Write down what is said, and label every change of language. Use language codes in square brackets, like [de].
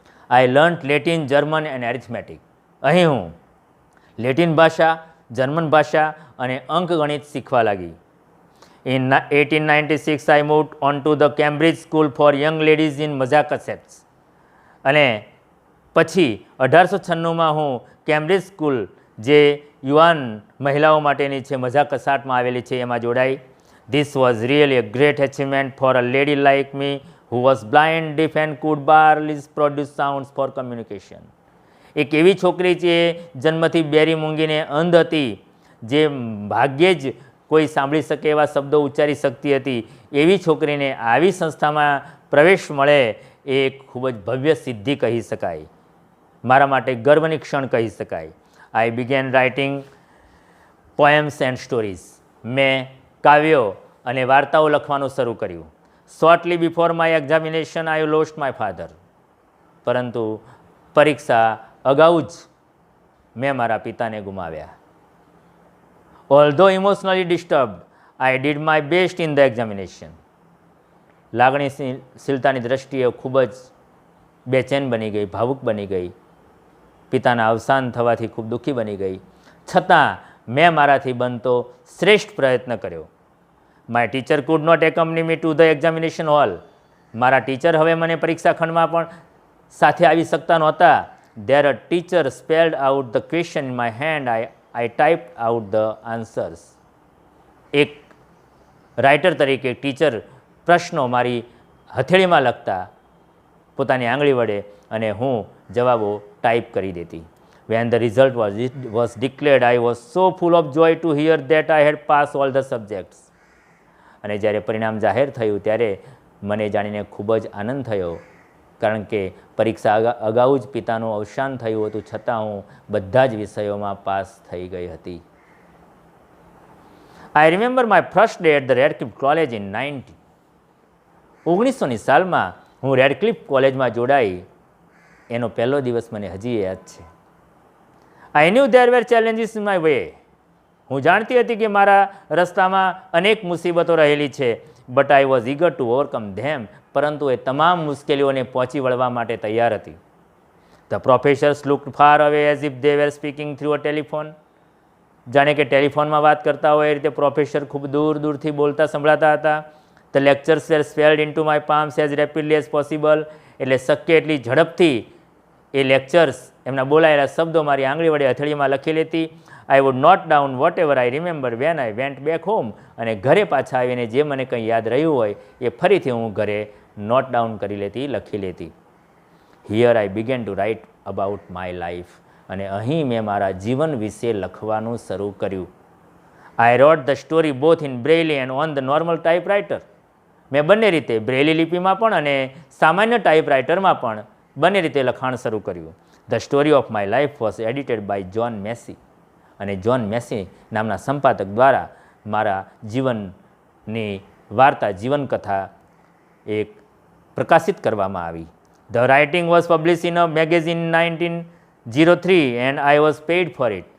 [en] I learnt Latin, German and arithmetic. [gu] અહીં હું Latin ભાષા, જર્મન ભાષા અને અંકગણિત શીખવા લાગી. [en] In 1896, I moved on to the Cambridge School for Young Ladies in Massachusetts. [gu] અને પછી 1896માં હું કેમ્બ્રિજ સ્કૂલ જે યુવાન મહિલાઓ માટેની છે, મઝાકસાટમાં આવેલી છે, એમાં જોડાઈ. [en] This was really a great achievement for a lady like me who was blind, deaf and could barely produce sounds for communication. [gu] એક એવી છોકરી છે જન્મથી બેરી મૂંગીને અંધ હતી, જે ભાગ્યે જ કોઈ સાંભળી શકે એવા શબ્દો ઉચ્ચારી શકતી હતી. એવી છોકરીને આવી સંસ્થામાં પ્રવેશ મળે એ ખૂબ જ ભવ્ય સિદ્ધિ કહી શકાય, મારા માટે ગર્વની ક્ષણ કહી શકાય. [en] I began writing poems and stories. [gu] મેં કાવ્યો અને વાર્તાઓ લખવાનું શરૂ કર્યું. [en] Shortly before my examination, I lost my father. [gu] પરંતુ પરીક્ષા અગાઉ જ મેં મારા પિતાને ગુમાવ્યા. [en] Although emotionally disturbed, I did my best in the examination. [gu] લાગણીશીલતાની દ્રષ્ટિએ ખૂબ જ બેચેન બની ગઈ, ભાવુક બની ગઈ. પિતાના અવસાન થવાથી ખૂબ દુઃખી બની ગઈ. છતાં મેં મારાથી બનતો શ્રેષ્ઠ પ્રયત્ન કર્યો. [en] My teacher could not accompany me to the examination hall. [gu] મારા ટીચર હવે મને પરીક્ષા ખંડમાં પણ સાથે આવી શકતા નહોતા. [en] There a teacher spelled out the question in my hand. I typed out the answers. [gu] એક રાઇટર તરીકે ટીચર પ્રશ્નો મારી હથેળીમાં લખતા પોતાની આંગળી વડે અને હું જવાબો ટાઈપ કરી દેતી. [en] When the result was declared, I was so full of joy to hear that I had passed all the subjects. [gu] અને જ્યારે પરિણામ જાહેર થયું ત્યારે મને જાણીને ખૂબ જ આનંદ થયો, કારણ કે પરીક્ષા અગાઉ જ પિતાનું અવસાન થયું હતું, છતાં હું બધા જ વિષયોમાં પાસ થઈ ગઈ હતી. [en] I remember my first day at the Radcliffe College in [gu] 1900ની સાલમાં હું રેડક્લિફ કોલેજમાં જોડાઈ એનો પહેલો દિવસ મને હજી યાદ છે. [en] I knew there were challenges in my way. [gu] હું જાણતી હતી કે મારા રસ્તામાં અનેક મુસીબતો રહેલી છે, [en] but I was eager to overcome them. [gu] પરંતુ એ તમામ મુશ્કેલીઓને પહોંચી વળવા માટે તૈયાર હતી. [en] The professors looked far away as if they were speaking through a telephone. [gu] જાણે કે ટેલિફોનમાં વાત કરતા હોય એ રીતે પ્રોફેસર ખૂબ દૂર દૂરથી બોલતા સંભળાતા હતા. [en] The lectures were spelled into my palms as rapidly as possible. [gu] એટલે શક્ય એટલી ઝડપથી એ લેક્ચર્સ, એમના બોલાયેલા શબ્દો મારી આંગળી વડે હથેળીમાં લખી લેતી. [en] I would note down whatever I remember when I went back home. [gu] અને ઘરે પાછા આવીને જે મને કંઈ યાદ રહ્યું હોય એ ફરીથી હું ઘરે નોટ ડાઉન કરી લેતી, લખી લેતી. [en] Here I began to write about my life. [gu] અને અહીં મેં મારા જીવન વિશે લખવાનું શરૂ કર્યું. [en] I wrote the story both in Braille and on the normal typewriter. [gu] મેં બંને રીતે બ્રેલી લિપિમાં પણ અને સામાન્ય ટાઈપરાઇટરમાં પણ બંને રીતે લખાણ શરૂ કર્યું. [en] The story of my life was edited by John Massey. [gu] અને જ્હોન મેસી નામના સંપાદક દ્વારા મારા જીવનની વાર્તા, જીવનકથા એક પ્રકાશિત કરવામાં આવી. [en] The writing was published in a magazine in 1903 and I was paid for it.